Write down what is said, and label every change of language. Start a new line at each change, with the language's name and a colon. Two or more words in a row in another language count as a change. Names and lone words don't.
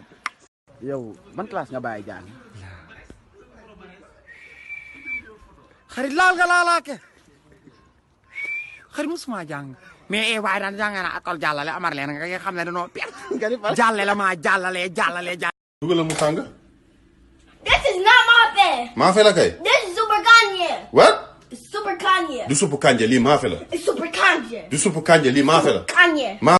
Wolof: yow ban classe nga bàyyi jàng. xarit laal nga laalaake. xarit musuma jàng. mais waaye daan jàng naa école jàllale amar leen nga xam ne dañoo perte. jàlle la maa jàllale. dugal la mu tàng.
English: This is not my bed.
Wolof: Maafe la kay.
English: This is super kanje. What? It's super kanje.
Wolof: Du suppu kanje lii maafe la.
English: It's super kanje.
Wolof: Du suppu kanje lii maafe la. Kanje.